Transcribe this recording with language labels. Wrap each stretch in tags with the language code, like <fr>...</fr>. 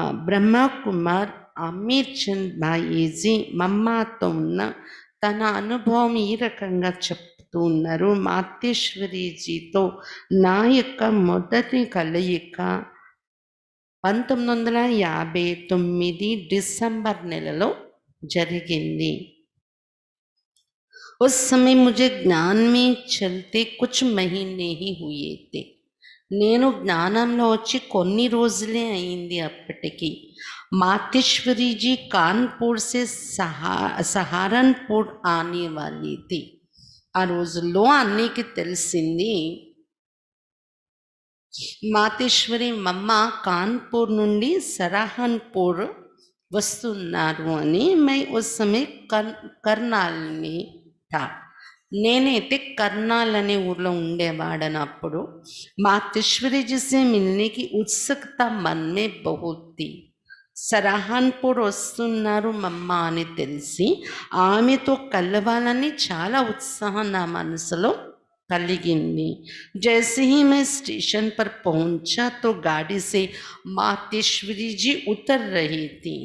<te>ब्रह्मा कुमार అమీర్ చంద్ బాయీజీ మమ్మాతో ఉన్న తన అనుభవం ఈ రకంగా చెప్తూ ఉన్నారు. మాతేశ్వరీజీతో నా యొక్క మొదటి కలయిక 1959 డిసెంబర్ నెలలో జరిగింది.</te> <hi>उस समय मुझे ज्ञान में चलते कुछ महीने ही हुए थे.</hi> <te>నేను జ్ఞానంలో వచ్చి కొన్ని రోజులే అయింది అప్పటికి.</te> <hi>मातेश्वरी जी कानपुर से सहारनपुर आने वाली थी.</hi> <te>ఆ రోజుల్లో అన్నికి తెలిసింది మాతేశ్వరి మమ్మ కాన్పూర్ నుండి సరహన్పూర్ వస్తున్నారు అని.</te> <hi>మై ఉస్ సమయ కర్నాల్ని థా.</hi> <te>నేనైతే కర్నాల్ అనే ఊర్లో ఉండేవాడను అప్పుడు.</te> <hi>మాతేశ్వరి जी से मिलने की उत्सुकता मन में बहुत थी.</hi> <te>సరహన్పూర్ వస్తున్నారు మమ్మ అని తెలిసి ఆమెతో కలవాలని చాలా ఉత్సాహం నా మనసులో కలిగింది.</te> <hi>जैसे ही मैं स्टेशन पर पहुंचा तो गाड़ी से मातेश्वरी जी उतर रही थी.</hi>